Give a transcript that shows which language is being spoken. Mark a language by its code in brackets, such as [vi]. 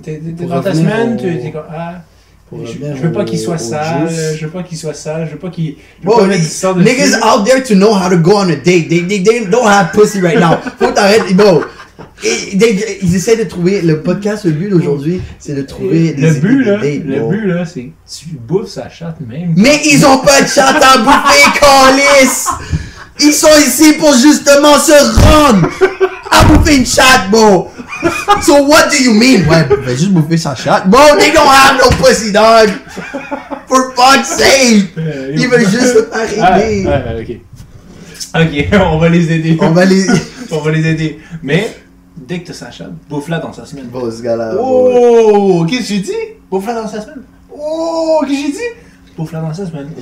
[fr] T'es dans ta semaine, t'es comme, je veux pas qu'il soit sale, je veux pas qu'il soit sale, je veux pas qu'il... [en] Niggas out there to know how to go on a date. They don't have pussy right now. [fr] Faut t'arrêter, bro. Ils essaient de trouver, le podcast, le but d'aujourd'hui, c'est de trouver le but là, c'est tu bouffes sa chatte même. Mais ils ont pas de chatte à bouffer, calice! Ils sont ici pour justement se rendre à bouffer une chatte, bro! [en] So what do you mean? [fr] Ouais, il va juste bouffer sa chatte. [en] Bro, they don't have no pussy, dog! For fuck's sake! [fr] Ils veulent juste se faire aider. Ok, on va les aider. On va les aider. Mais, dès que t'as sa chatte, bouffe-la dans sa semaine. Bon, ce gars-là. Oh! Qu'est-ce que j'ai dit? Bouffe-la dans sa semaine. Oh! Qu'est-ce que j'ai dit? Bouffe-la dans sa semaine.